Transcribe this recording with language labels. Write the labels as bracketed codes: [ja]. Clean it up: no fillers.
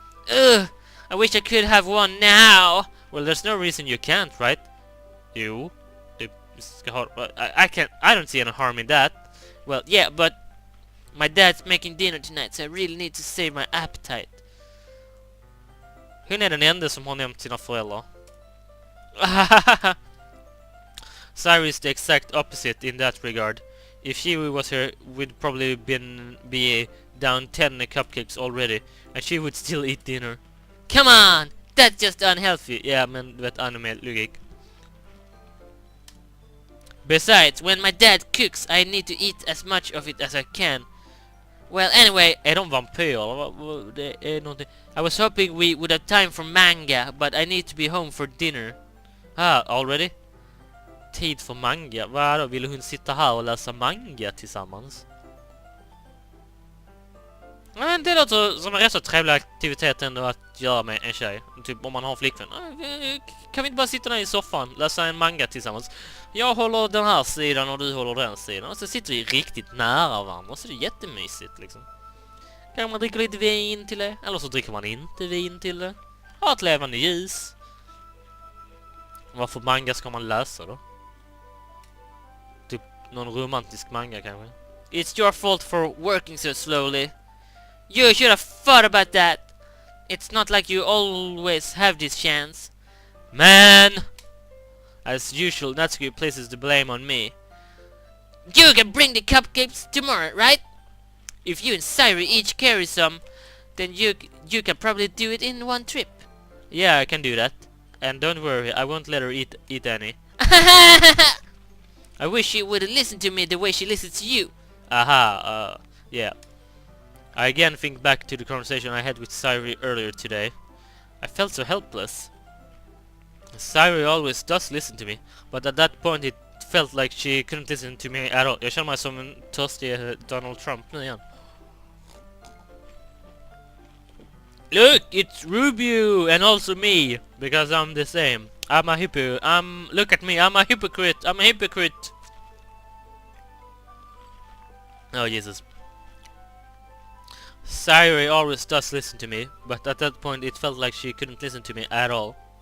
[en] Ugh, I wish I could have one now! Well, there's no reason you can't, right? You? I don't see any harm in that. Well, yeah, but my dad's making dinner tonight, so I really need to save my appetite. [sv] Hon är den enda som har nämnt sina föräldrar. [en] Cyrus is the exact opposite in that regard. If she was here, we'd probably be down 10 cupcakes already, and she would still eat dinner. Come on! That's just unhealthy. [sv] Ja, men du vet, anime-logik. [en] Besides, when my dad cooks, I need to eat as much of it as I can. Well, anyway, [sv] Är de vampyrer? Det är någonting... [en] I was hoping we would have time for manga, but I need to be home for dinner. Already? [sv] Tid för manga? Vadå? Vill hon sitta här och läsa manga tillsammans? Men det låter som en rätt så trevlig aktivitet ändå att göra med en tjej. Typ om man har en flickvän. Kan vi inte bara sitta där i soffan, läsa en manga tillsammans? Jag håller den här sidan och du håller den sidan. Och så sitter vi riktigt nära varandra. Så det är jättemysigt liksom. Kan man dricka lite vin till det? Eller så dricker man inte vin till det. Ha ett levande ljus. Varför manga ska man läsa då? Typ någon romantisk manga kanske? [en] It's your fault for working so slowly. You should have thought about that. It's not like you always have this chance. Man! As usual, Natsuki places the blame on me. You can bring the cupcakes tomorrow, right? If you and Sairi each carry some, then you can probably do it in one trip. Yeah, I can do that. And don't worry, I won't let her eat any. I wish she would listen to me the way she listens to you. Yeah. I again think back to the conversation I had with Sairi earlier today. I felt so helpless. Sairi always does listen to me, but at that point it felt like she couldn't listen to me at all. [sv] Jag känner mig som en törstig Donald Trump nu igen. [en] Look, it's Rubio and also me, because I'm the same. I'm a hippo. Look at me, I'm a hypocrite. I'm a hypocrite. Oh Jesus. Sairi always does listen to me, but at that point it felt like she couldn't listen to me at all.